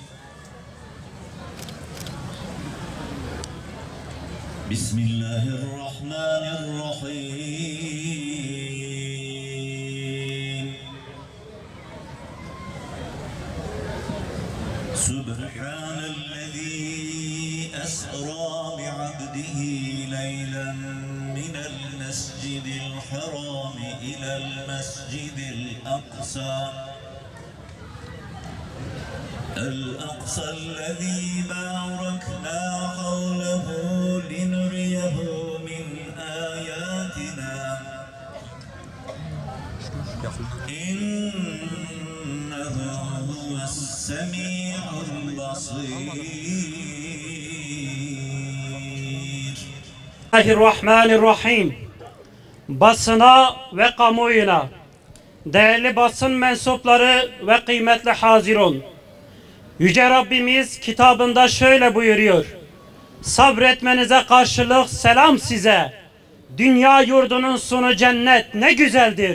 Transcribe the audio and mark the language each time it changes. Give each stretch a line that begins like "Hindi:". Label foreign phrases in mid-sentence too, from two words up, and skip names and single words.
Arabic: Bismillahirrahmanirrahim. سبحان الذي أسرى بعبده ليلا من المسجد الحرام إلى المسجد الأقصى. الأقصى الذي باركنا حوله لنريه من آياتنا إنه هو السميع البصير. Bismillahirrahmanirrahim.
Turkish: Basına ve kamuoyuna, değerli basın mensupları ve kıymetli hazirun, Yüce Rabbimiz kitabında şöyle buyuruyor: sabretmenize karşılık selam size, dünya yurdunun sonu cennet ne güzeldir.